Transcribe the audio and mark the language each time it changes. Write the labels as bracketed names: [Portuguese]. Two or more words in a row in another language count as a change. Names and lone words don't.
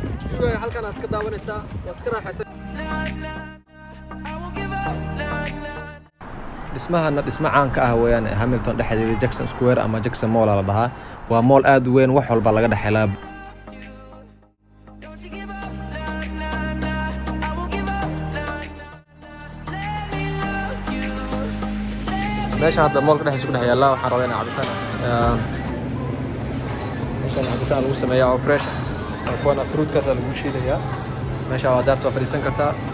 [Somali] View-ga halkan aad ka daawanaysaa. Waad iska raaxaysan. Dhismahana dhismo caan ka ah weeyaan Hamilton dhexdeeda, Jackson Square ama Jackson Mall aa la dhahaa. Waa mall aad u weyn, wax walba laga dhex helaa. [English] Don't you give up, nah, nah, nah. I won't give up, nah, nah, nah. Let me love you. [Somali] Meesha hadda mall-ka dhexdiisa ku dhex yaalla, waxaan rabaa inaan cabitaan, ah, meeshaan cabitaan lagu sameeyaa oo fresh. Waa kuwana fruit-kaas aa lagu shiidayaa. Meesha waa daarta waa fadhiisan kartaa.